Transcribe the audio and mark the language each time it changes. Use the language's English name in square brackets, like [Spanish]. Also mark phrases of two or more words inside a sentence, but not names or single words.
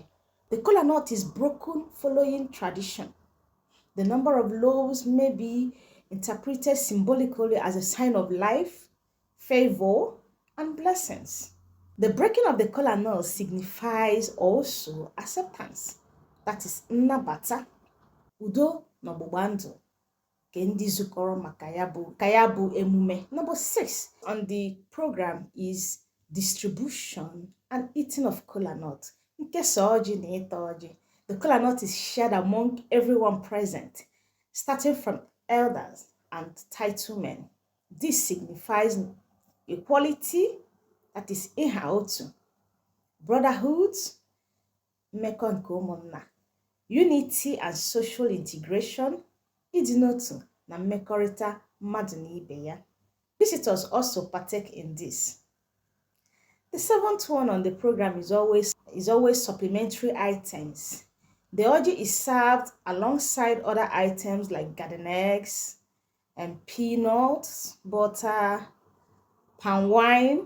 [English] The KOLANUT is broken following tradition. The number of loaves may be interpreted symbolically as a sign of life, favor, and blessings. The breaking of the KOLANUT signifies also acceptance, that is [Igbo] nnabata, udo na ọgbụgba ndụ nke ndị zukọrọ maka ya bụ emume. [English] Number 6 on the program is distribution and eating of KOLANUT. [Igbo] Nkesa ọjị na ịta ọjị. [English] The KOLANUT is shared among everyone present, starting from elders and titlemen. This signifies equality, that is [Igbo] ịha otu, [English] brotherhood, [Igbo] mmekọ nke ụmụnna, [English] unity and social integration, [Igbo] ịdị n'otu na mmekọrịta mmadụ na ibe ya. [English] Visitors also partake in this. The 7th one on the program is always supplementary items. The Oji is served alongside other items like garden eggs and peanuts, butter, palm wine.